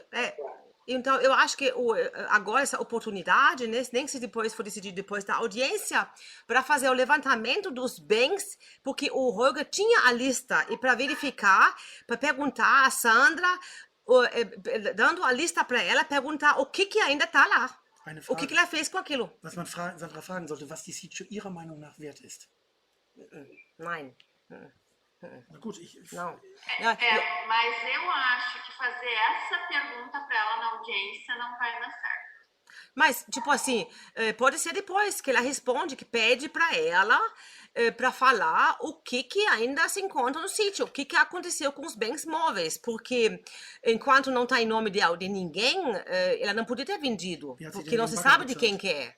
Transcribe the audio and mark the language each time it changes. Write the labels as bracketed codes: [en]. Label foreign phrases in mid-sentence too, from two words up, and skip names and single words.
[pt] Então, eu acho que agora essa oportunidade, né, nem se depois for decidido depois da audiência, para fazer o levantamento dos bens, porque o Roger tinha a lista, e para verificar, para perguntar a Sandra, dando a lista para ela, perguntar o que ainda está lá. O que ela fez com aquilo. [de] Was man Sandra fragen sollte, was die Sitio ihrer Meinung nach wert ist. Nein. Na gut, [pt] Não. Mas eu acho que fazer essa pergunta para ela na audiência não vai dar certo. Mas, tipo assim, pode ser depois que ela responde, que pede para ela para falar o que ainda se encontra no sítio, o que aconteceu com os bens móveis, porque enquanto não está em nome de ninguém, ela não podia ter vendido, porque não se sabe de quem que é.